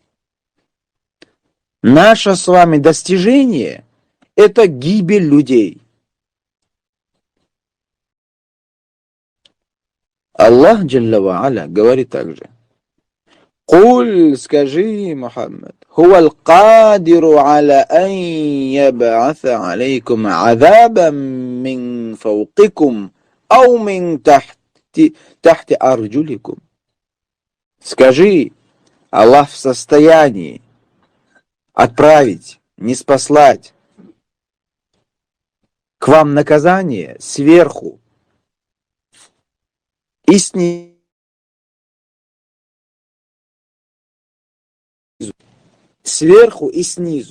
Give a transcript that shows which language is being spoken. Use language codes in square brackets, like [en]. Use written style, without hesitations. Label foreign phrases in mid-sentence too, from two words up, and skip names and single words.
[ru] Наше с вами достижение – это гибель людей. Аллах [ar] جل وعلا [ru] говорит также: «Куль, скажи, [ar] محمد هو القادر على أن يبعث عليكم عذابا من فوقكم أو من تحت أرجلكم». [ru] Скажи, Аллах в состоянии отправить, ниспослать к вам наказание сверху и снизу. Сверху и снизу.